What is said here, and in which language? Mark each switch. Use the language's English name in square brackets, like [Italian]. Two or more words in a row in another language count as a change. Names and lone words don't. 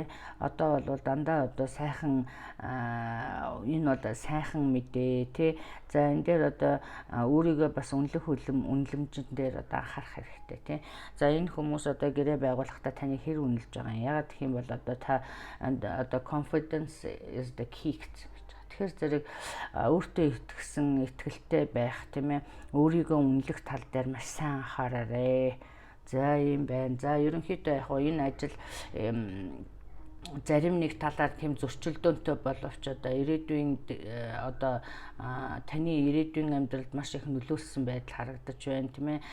[Mongolian] Одоо бол дандаа одоо сайхан энэ бол сайхан мэдээ тий. За энэ дээр одоо өөрийгөө бас үнэлэмжин дээр одоо анхаарах хэрэгтэй тий. За энэ хүмүүс одоо гэрээ байгуулахдаа таны хэр үнэлж байгаа юм. Ягаад гэх юм бол одоо та одоо [English] confidence is the key [Mongolian] гэсэн. Тэгэхээр зэрэг өөртөө итгэсэн, итгэлтэй байх тийм ээ. Өөрийгөө үнэлэх тал дээр маш сайн анхаараарай. За юм байна. За ерөнхийдөө яг энэ ажил зарим нэг талаар тийм зөрчилдөөнтэй боловч одоо ирээдүйн одоо таны ирээдүйн амьдралд маш их нөлөөлсөн байдал харагдаж байна тийм ээ.